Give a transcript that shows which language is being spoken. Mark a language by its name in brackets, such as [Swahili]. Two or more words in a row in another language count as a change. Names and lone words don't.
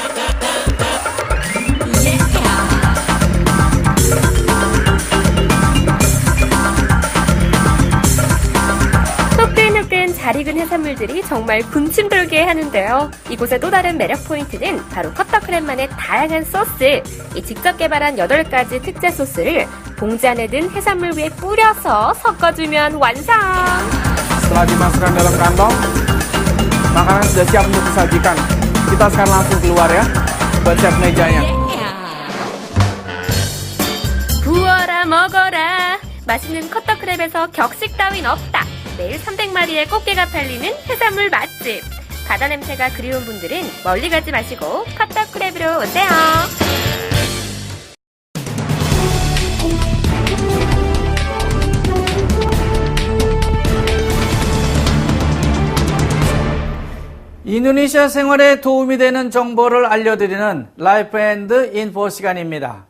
[Korean] 뜨끈뜨끈 잘 익은 해산물들이 정말 군침 돌게 하는데요. 이곳의 또 다른 매력 포인트는 바로 커터크랩만의 다양한 소스. 이 직접 개발한 8가지 특제 소스를 봉지 안에 든 해산물 위에 뿌려서 섞어주면 완성! [Indonesian] Setelah dimasukkan dalam kantong, makanan sudah siap untuk disajikan. Kita sekarang langsung keluar ya, buat siap mejanya. [Korean] 부어라 먹어라. 맛있는 커터크랩에서 격식 따윈 없다. 매일 300마리의 꽃게가 팔리는 해산물 맛집. 바다 냄새가 그리운 분들은 멀리 가지 마시고 커터크랩으로 오세요. 인도네시아 생활에 도움이 되는 정보를 알려드리는 라이프 앤드 인포 시간입니다.